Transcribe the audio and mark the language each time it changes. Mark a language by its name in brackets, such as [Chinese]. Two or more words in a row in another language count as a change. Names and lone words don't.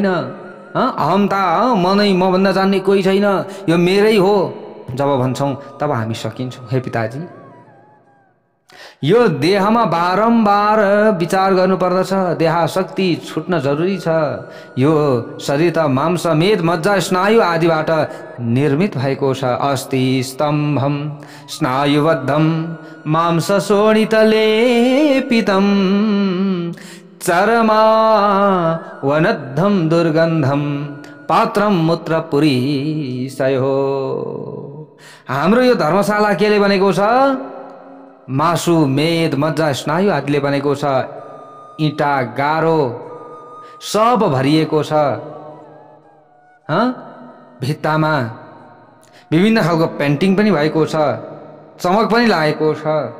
[Nepali] अहमता, म भन्दा जान्ने कोही छैन, यो मेरै हो जब भन्छौँ तब हामी सकिन्छौँ। हे पिताजी, यो देहमा बारम्बार विचार गर्नुपर्दछ। देहाशक्ति छुट्न जरुरी छ। यो शरीर त मांस, मेद, मज्जा, स्नायु आदिबाट निर्मित भएको छ। [Sanskrit] अस्ति स्तम्भम स्नायुबद्धम मांस शोणितलेपितम, चरमा वनद्धम दुर्गन्धम पात्रम मूत्रपुरीशयो। [Nepali] हाम्रो यो धर्मशाला केले बनेको छ? मासु, मेद, मज्जा, स्नायु आदिले बनेको छ। इँटा, गारो सब भरिएको छ। भित्तामा विभिन्न खालको पेन्टिङ पनि भएको छ, चमक पनि लागेको छ।